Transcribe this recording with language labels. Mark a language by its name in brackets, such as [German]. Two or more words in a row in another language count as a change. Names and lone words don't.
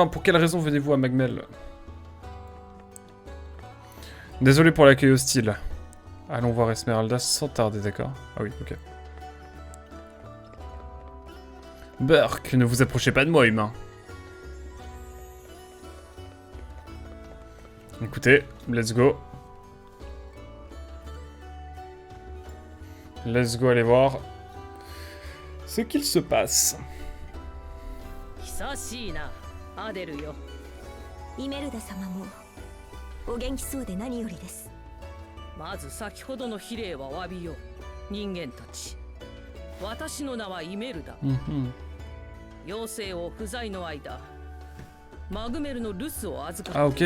[French] Pour quelle raison venez-vous à Macmel? Désolé pour l'accueil hostile. Allons voir Esmeralda sans tarder, d'accord? Ah oui, ok. Burke, ne vous approchez pas de moi, humain. Écoutez, [English] let's go. Let's go [French] aller voir ce qu'il se passe. [Japanese] 久しいな、アデルよ。イメルダ様もお元気そうで何よりです。まず先ほどの非礼はお詫びよ。人間たち。私の名はイメルダ。妖精を不在の間、マグメルの留守を預かって。